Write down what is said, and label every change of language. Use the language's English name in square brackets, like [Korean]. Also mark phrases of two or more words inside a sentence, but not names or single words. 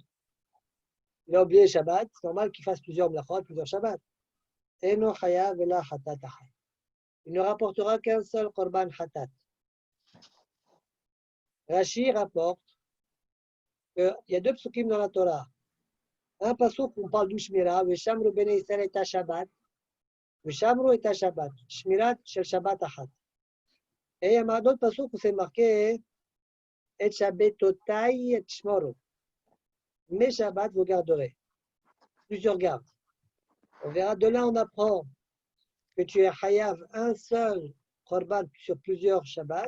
[French] Il a oublié Shabbat, c'est normal qu'il fasse plusieurs mlachot, plusieurs Shabbats. Il ne rapportera qu'un seul [Hebrew] קרבן חטאת. [French] Rashi rapporte qu'il y a deux psukim dans la Torah. Un pasuk où on parle du Shmira, [Hebrew] ושמרו בני ישראל את השבת. ושמרו את השבת. שמירה של שבת אחת. [French] Et il y a un autre pasuk où c'est marqué [Hebrew] את שבתותי את שמרו. [French] Mes Shabbat vous garderez. Plusieurs gardes. On verra de là, on apprend que tu es Hayav un seul Korban sur plusieurs Shabbats.